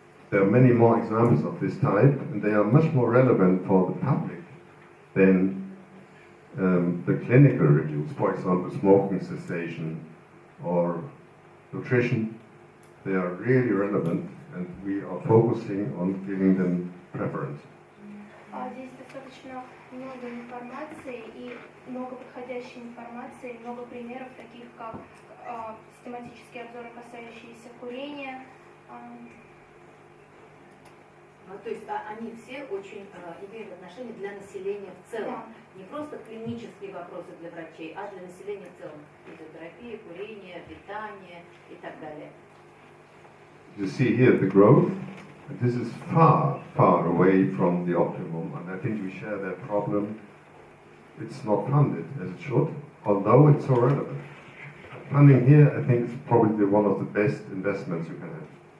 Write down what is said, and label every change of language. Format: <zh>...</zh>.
<en>There are many more examples of this type, and they are much more relevant for the public than the clinical reviews. For example, smoking cessation or nutrition. They are really relevant, and we are focusing on giving them preference.</en> <ru>Здесь достаточно много информации и много подходящей информации, много примеров, таких как систематические обзоры, касающиеся курения, То есть они все очень имеют отношение для населения в целом. Не просто клинические вопросы для врачей, а для населения в целом. Физиотерапия, курение, питание и так далее.</ru> <en>You see here the growth. This is far, far away from the optimum, and I think we share that problem. It's not funded as it should, although it's so relevant. Funding here, I think, is probably one of the best investments you can have.</en>